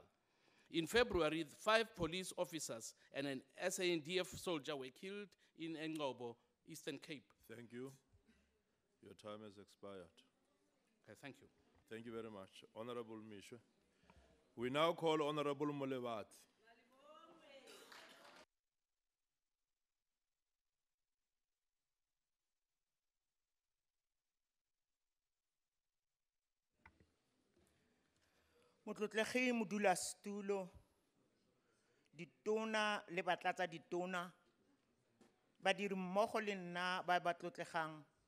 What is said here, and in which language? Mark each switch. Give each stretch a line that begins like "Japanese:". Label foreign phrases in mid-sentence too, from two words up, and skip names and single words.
English: In February, 5 police officers and an SANDF soldier were killed in Ngobo, Eastern Cape. Thank you. Your time has expired. Okay, thank you. Thank you very much. Honorable Misha. We now call Honorable Molewati.
Tswana: Motlotlegi modulasetulo, ditona le batlatsa ditona, badiri mmogo le nna ba ba tlotlegang,